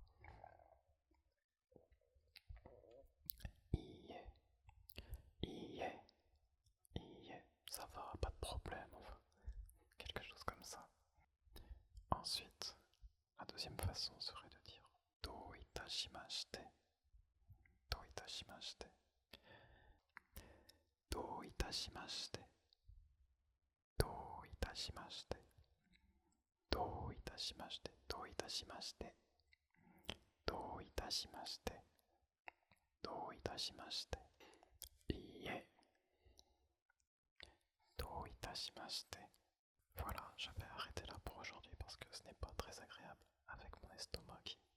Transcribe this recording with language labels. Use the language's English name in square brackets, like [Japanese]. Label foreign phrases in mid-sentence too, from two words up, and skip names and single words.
[Japanese] いいえ、いいえ、いいえ, [French] ça va, pas de problème, enfin, quelque chose comme ça. Ensuite, la deuxième façon serait de dire do, [Japanese] しまして。どういたしまして。どういたしまして。どういたしまして。どういたしまして。どういたしまして。どういたしまして。どういたしまして。いいえ。どういたしまして。 [French] Voilà, je vais arrêter là pour aujourd'hui parce que ce n'est pas très agréable avec mon estomac